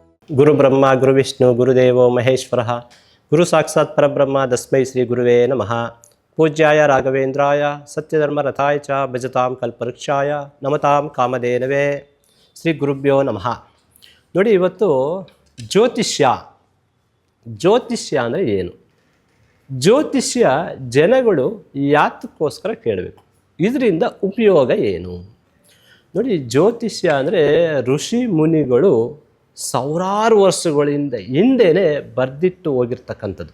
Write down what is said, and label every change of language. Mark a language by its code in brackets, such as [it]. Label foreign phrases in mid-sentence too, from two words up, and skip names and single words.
[sa] ಗುರು ಬ್ರಹ್ಮ ಗುರು ವಿಷ್ಣು ಗುರುದೇವೋ ಮಹೇಶ್ವರ ಗುರು ಸಾಕ್ಷಾತ್ ಪರಬ್ರಹ್ಮ ತಸ್ಮೈ ಶ್ರೀ ಗುರುವೇ ನಮಃ. ಪೂಜ್ಯಾಯ ರಾಘವೇಂದ್ರಾಯ ಸತ್ಯಧರ್ಮ ರಥಾಯ ಚ ಭಜತಾಂ ಕಲ್ಪವೃಕ್ಷಾಯ ನಮತಾಂ ಕಾಮಧೇನವೇ. ಶ್ರೀ ಗುರುಭ್ಯೋ ನಮಃ. [kn] ನೋಡಿ, ಇವತ್ತು ಜ್ಯೋತಿಷ್ಯ ಅಂದರೆ ಏನು? ಜ್ಯೋತಿಷ್ಯ ಜನಗಳು ಯಾತಕ್ಕೋಸ್ಕರ ಕೇಳಬೇಕು, ಇದರಿಂದ ಉಪಯೋಗ ಏನು? ನೋಡಿ, ಜ್ಯೋತಿಷ್ಯ ಅಂದರೆ ಋಷಿ ಮುನಿಗಳು ಸಾವಿರಾರು ವರ್ಷಗಳಿಂದ ಹಿಂದೆಯೇ ಬರೆದಿಟ್ಟು ಹೋಗಿರ್ತಕ್ಕಂಥದ್ದು.